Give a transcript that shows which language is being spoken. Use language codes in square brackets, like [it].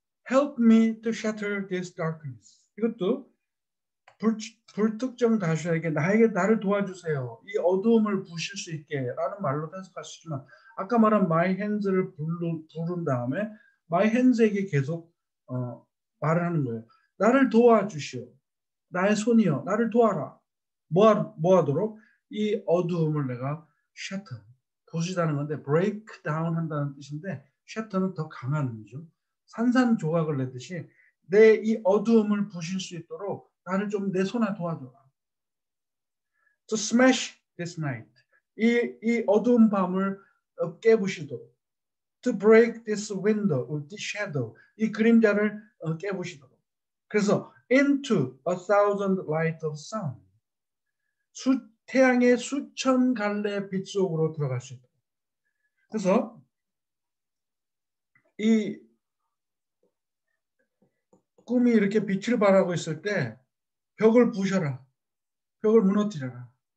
[en] Help me to shatter this darkness. [ko] 이것도 불특정 다수에게 나를 도와주세요. 이 어두움을 부실 수 있게 라는 말로 해석할 수 있지만 아까 말한 my hands를 부른 다음에 my hands에게 계속 말을 하는 거예요. 나를 도와주시오. 나의 손이여. 나를 도와라. 뭐 하도록? 이 어두움을 내가 shatter, 부수다는 건데 break down 한다는 뜻인데 shatter는 더 강한 의미죠. 산산조각을 내듯이 내 이 어두움을 부실 수 있도록 나를 좀 내 손에 도와줘라. [en] To smash this night. [ko] 이 어두운 밤을 깨부시도록. [en] To break this window, this shadow. [ko] 이 그림자를 깨부시도록. 그래서 [en] into a thousand light of sun. [ko] 태양의 수천 갈래 빛 속으로 들어갈 수 있도록. 그래서 이 꿈이 이렇게 빛을 발하고 있을 때 벽을 부셔라. 벽을 무너뜨려라.